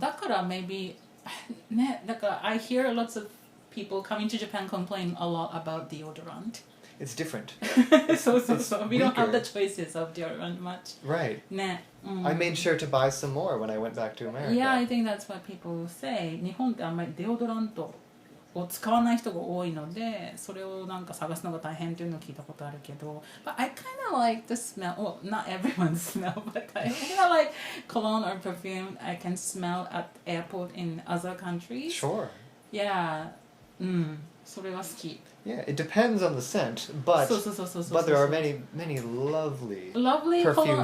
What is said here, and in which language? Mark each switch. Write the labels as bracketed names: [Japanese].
[Japanese] だから [English] maybe [Japanese] ね、だから [English] I hear lots of people coming to Japan complain a lot about deodorant. It's different. [Japanese] そう。 [English] We don't have the weaker. choices of deodorant much. Right. [Japanese] ね。 [English] I made sure to buy some more when I went back to America. Yeah, I think that's what people say. [Japanese] 日本ってあんまりデオドラントを使わない人が多いので、それをなんか探すのが大変っていうのを聞いたことあるけど、 [English] But I kind of like the smell. Well, not everyone's smell, but I kind of like cologne or perfume I can smell at airport in other countries. Sure. [Japanese] Yeah. それは好き。 [English] Yeah, it depends on the scent, but [Japanese] そう。 [English] but there are many lovely. Lovely cologne.